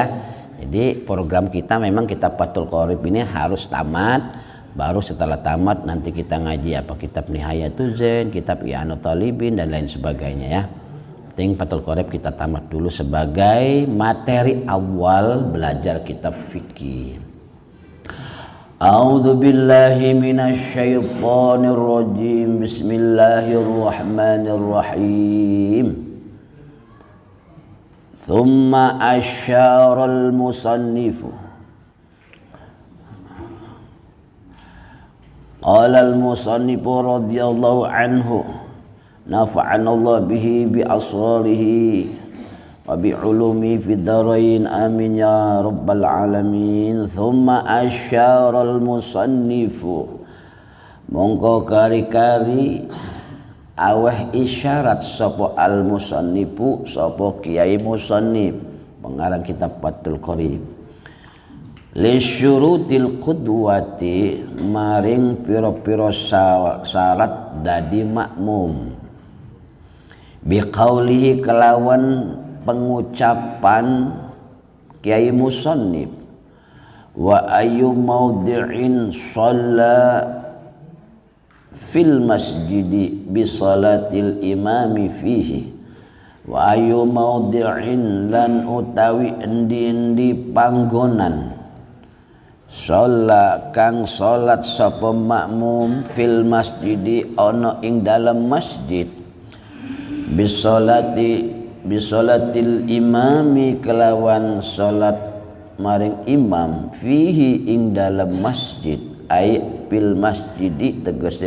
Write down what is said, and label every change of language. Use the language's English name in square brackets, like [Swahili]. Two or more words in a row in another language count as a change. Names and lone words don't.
[Indonesian] Jadi program kita memang kitab Fathul Qorib ini harus tamat. Baru setelah tamat nanti kita ngaji apa, kitab Nihayatul Zain, kitab I'anul Talibin dan lain sebagainya ya. Fathul Qorib kita tamat dulu sebagai materi awal belajar kitab fikih. [Arabic] أعوذ بالله من الشيطان الرجيم. بسم الله الرحمن الرحيم. ثم أشار المصنف. قال المصنف رضي الله عنه. نفعنا الله به بأسراره وبعلوم في الدارين آمين يا رب العالمين. ثم أشار المصنف, [Javanese] mongko kari-kari aweh isyarat sapa [Arabic] المصنف, [Javanese] sapa kiai musannif pengarang kitab Fathul Qorib, [Arabic] لشروط القدوة [Javanese] maring pira-pira syarat dadi makmum, [Arabic] بقوله [Javanese] kelawan pengucapan kiai musannif, [Arabic] وأي موضع صلى في المسجد بصلاة الإمام فيه، وأي موضع [Javanese] lan utawi endi-endi panggonan [Arabic] shalla [Javanese] kang salat sapa makmum [Arabic] في المسجد [Javanese] ana ing dalam masjid, [Arabic] بصلاة الإمام [Javanese] kelawan salat maring imam fihi ing dalam masjid, [Arabic] أي في المسجد [Javanese] tegese